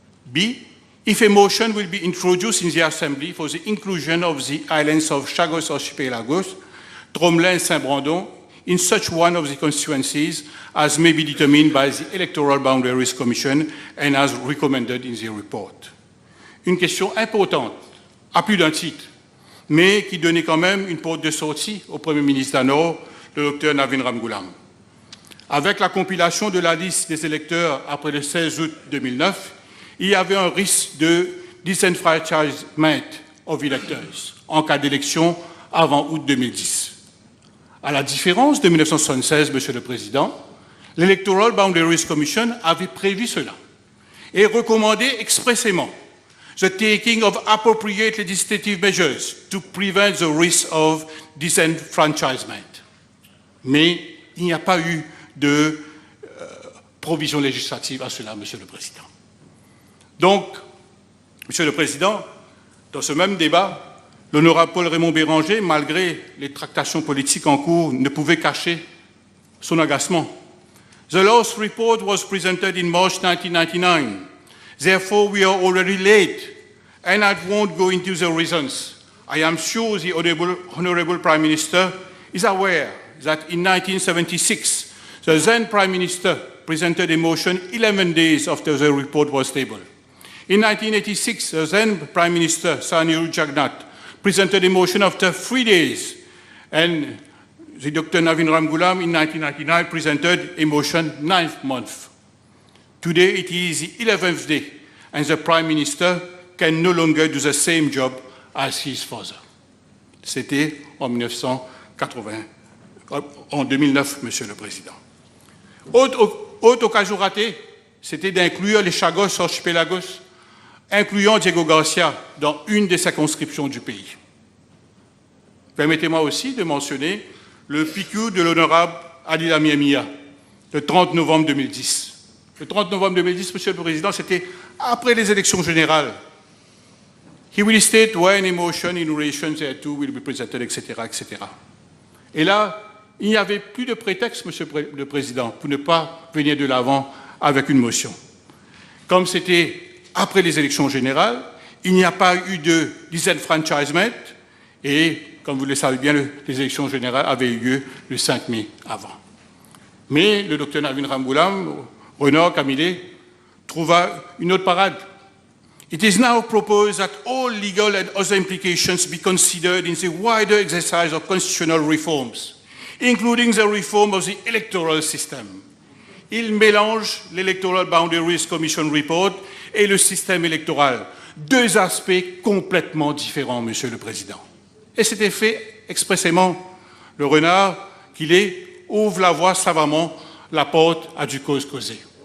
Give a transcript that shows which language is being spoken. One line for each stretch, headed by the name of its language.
English: B, if a motion will be introduced in the Assembly for the inclusion of the islands of Chagos Archipelagos, Tromelin and Saint-Brandon in such one of the constituencies as may be determined by the Electoral Boundaries Commission and as recommended in the report.
French: Une question importante, à plus d'un titre, mais qui donnait quand même une porte de sortie au Premier ministre d'Anor, le Dr Navin Ramgoolam. Avec la compilation de la liste des électeurs après le 16 août 2009, il y avait un risque de
English: disenfranchisement of electors
French: en cas d'élection avant août 2010. À la différence de 1976, Monsieur le Président, l'Electoral Boundaries Commission avait prévu cela et recommandé expressément
English: the taking of appropriate legislative measures to prevent the risk of disenfranchisement.
French: Mais il n'y a pas eu de provision législative à cela, Monsieur le Président. Donc, Monsieur le Président, dans ce même débat, l'honorable Paul Raymond Béranger, malgré les tractations politiques en cours, ne pouvait cacher son agacement.
English: The last report was presented in March 1999. Therefore, we are already late, and I won't go into the reasons. I am sure the Honorable Prime Minister is aware that in 1976, the then Prime Minister presented a motion 11 days after the report was tabled. In 1986, the then Prime Minister, Sanil Jagannath, presented a motion after 3 days, and the Dr. Navin Ramgoolam in 1999 presented a motion 9th month. Today it is the 11th day, and the Prime Minister can no longer do the same job as his father.
French: C'était en 2009, Monsieur le Président. Autre occasion ratée, c'était d'inclure les Chagos Archipelagos, incluant Diego Garcia dans une des circonscriptions du pays. Permettez-moi aussi de mentionner le PQ de l'honorable Adila Miamia, le 30 novembre 2010. Le 30 novembre 2010, Monsieur le Président, c'était après les élections générales.
English: He will state when a motion in relation thereto will be presented, etc., etc.
French: Et là, il n'y avait plus de prétexte, Monsieur le Président, pour ne pas venir de l'avant avec une motion. Comme c'était après les élections générales, il n'y a pas eu de disenfranchisement et, comme vous le savez bien, les élections générales avaient eu lieu le 5 mai avant. Mais le Dr Navin Ramgoolam, Renard Camillet, trouva une autre parade.
English: It is now proposed that all legal and other implications be considered in the wider exercise of constitutional reforms, including the reform of the electoral system.
French: Il mélange l'Electoral Boundaries Commission Report et le système électoral. Deux aspects complètement différents, Monsieur le Président. Et c'était fait expressément. Le renard qu'il est ouvre la voie savamment, la porte à du cause causé.